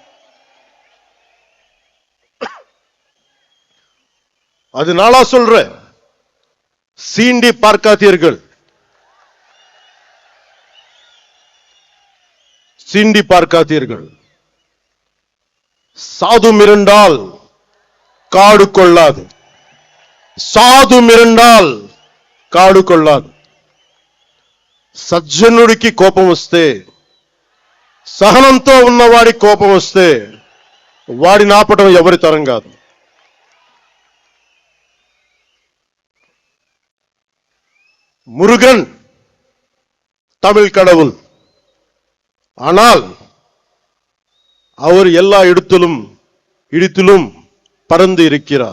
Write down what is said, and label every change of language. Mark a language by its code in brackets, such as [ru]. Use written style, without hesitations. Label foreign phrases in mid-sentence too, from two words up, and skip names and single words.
[ta] அதனால சொல்ற, சீண்டி பார்க்காதீர்கள். சாது மிரண்டால் காடு கொள்ளாது. [te] సజ్జనుడికి కోపం వస్తే, సహనంతో ఉన్నవాడి కోపం వస్తే వాడిని ఆపటం ఎవరి తరం కాదు. [ta] முருகன் தமிழ் கடவுள். ஆனால் அவர் எல்லா இடத்திலும் பறந்து இருக்கிறார்.